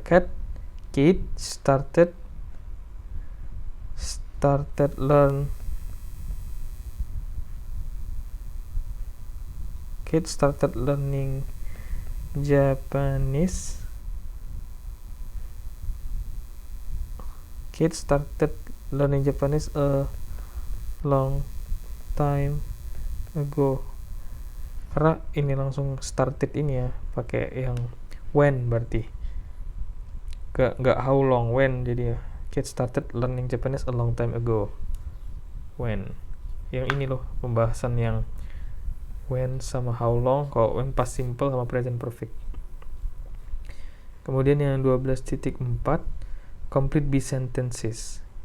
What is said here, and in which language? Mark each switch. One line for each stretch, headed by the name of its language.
English: Kate started learn Kate started learning Japanese. Kate started learning Japanese a long time ago.
Indonesian: Karena ini langsung started ini ya, pakai yang when berarti. Gak how long, when, jadi ya.
English: Kate started learning Japanese a long time ago.
Indonesian: When. Yang ini loh pembahasan yang when sama how long, kalau when past simple sama present perfect. Kemudian yang 12.4
English: complete be sentences.